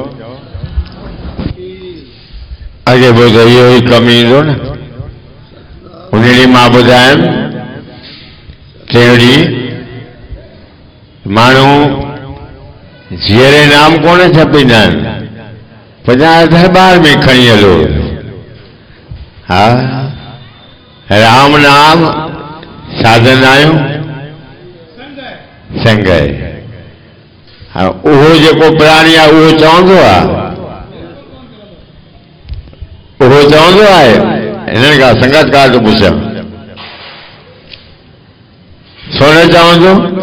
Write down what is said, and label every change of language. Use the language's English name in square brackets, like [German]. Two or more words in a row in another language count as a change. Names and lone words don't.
[Sindhi] अॻे ॿुधो इहो ई कमु ईंदो न। उन ॾींहुं मां ॿुधायमि टियों ॾींहुं माण्हू जीअरे नाम कोन छपींदा आहिनि, 50 दरबार में खणी हलो। हा, राम नाम साधन आहियूं संग। हा, उहो जेको प्राणी आहे उहो चवंदो आहे, उहो चवंदो आहे। हिननि खां संगतकार तो पुछां, छो न चवंदो?